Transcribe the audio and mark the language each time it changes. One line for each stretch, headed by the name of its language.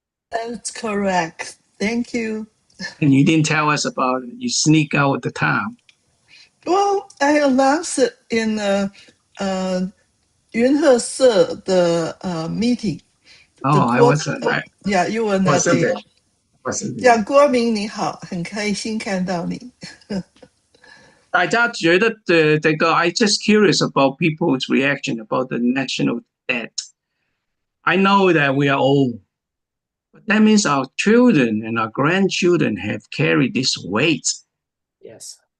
English: That's correct. Thank you. And you didn't tell us about it. You sneak out of the town. Well, I announced it in Yunhe meeting. Oh, I wasn't. Yeah, you were not wasn't there. there. Wasn't there.
Chinese: 呀，郭明你好，很开心看到你。大家觉得这个
English: I just curious about people's reaction about the national debt. I know that we are old, but that means our children and our grandchildren have carried this weight. Yes.